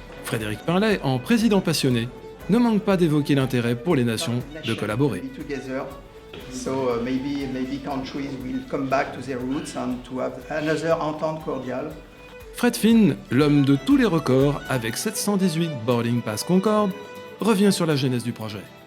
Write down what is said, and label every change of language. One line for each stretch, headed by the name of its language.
French: Frédéric Pinlet, en président passionné, ne manque pas d'évoquer l'intérêt pour les nations de collaborer.
English: So maybe countries will come back to their roots and to have another entente cordiale.
French: Fred Finn, l'homme de tous les records avec 718 boarding pass Concorde, revient sur la genèse du projet.